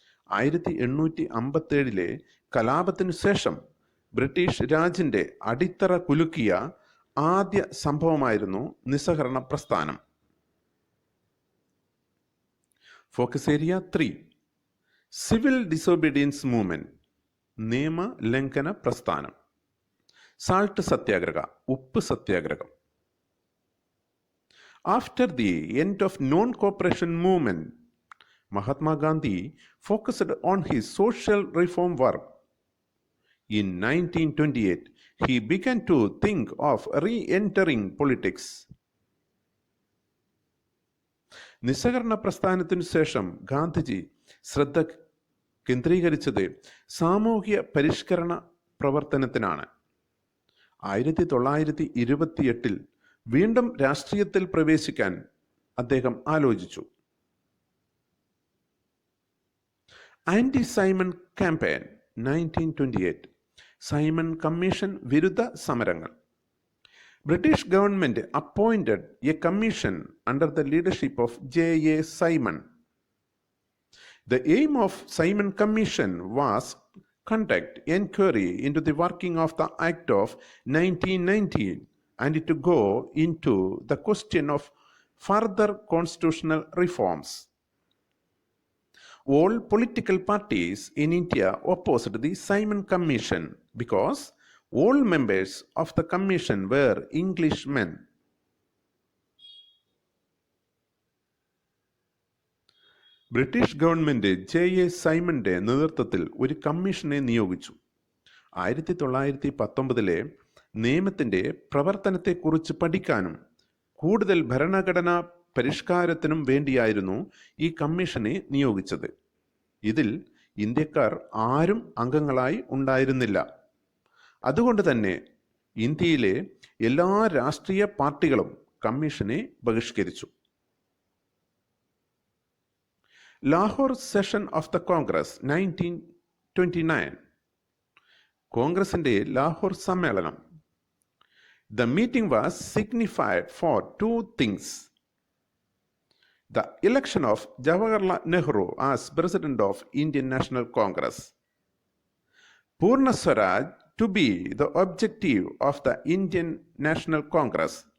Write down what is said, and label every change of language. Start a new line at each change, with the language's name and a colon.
Malayalam: 1857 കലാപത്തിനു ശേഷം ബ്രിട്ടീഷ് രാജിന്റെ അടിത്തറ കുലുക്കിയ ആദ്യ സംഭവമായിരുന്നു നിസ്സഹകരണ പ്രസ്ഥാനം.
English: focus area 3, civil disobedience movement,
Malayalam: നിയമലംഘന പ്രസ്ഥാനം. സാൾട്ട് സത്യാഗ്രഹ, ഉപ്പ് സത്യാഗ്രഹം.
English: After the end of non-cooperation movement, Mahatma Gandhi focused on his social reform work. In 1928, he began to think of re-entering politics.
Malayalam: നിസ്സഹകരണ പ്രസ്ഥാനത്തിനു ശേഷം ഗാന്ധിജി ശ്രദ്ധ കേന്ദ്രീകരിച്ചത് സാമൂഹ്യ പരിഷ്കരണ പ്രവർത്തനത്തിനാണ്. 1928 വീണ്ടും രാഷ്ട്രീയത്തിൽ പ്രവേശിക്കാൻ അദ്ദേഹം ആലോചിച്ചു.
English: anti Simon campaign
Malayalam: 1928, Simon commission വിരുദ്ധ സമരങ്ങൾ.
English: British government appointed a commission under the leadership of J.A. Simon. The aim of Simon Commission was conduct inquiry into the working of the Act of 1919 and to go into the question of further constitutional reforms. All political parties in India opposed the Simon Commission because all members of the commission were Englishmen.
Malayalam: British government J.A. സൈമന്റെ നേതൃത്വത്തിൽ ഒരു കമ്മീഷനെ നിയോഗിച്ചു. 1919 നിയമത്തിന്റെ പ്രവർത്തനത്തെക്കുറിച്ച് പഠിക്കാനും കൂടുതൽ ഭരണഘടനാ പരിഷ്കാരത്തിനും വേണ്ടിയായിരുന്നു ഈ കമ്മീഷനെ നിയോഗിച്ചത്. ഇതിൽ ഇന്ത്യക്കാർ ആരും അംഗങ്ങളായി ഉണ്ടായിരുന്നില്ല. അതുകൊണ്ട് തന്നെ ഇന്ത്യയിലെ എല്ലാ രാഷ്ട്രീയ പാർട്ടികളും കമ്മീഷനെ ബഹിഷ്കരിച്ചു.
English: Lahore session of the Congress 1929,
Malayalam: കോൺഗ്രസിന്റെ ലാഹോർ സമ്മേളനം.
English: The meeting was signified for two things: the election of Jawaharlal Nehru as President of Indian National Congress. Purna Swaraj to be the objective of the Indian National Congress.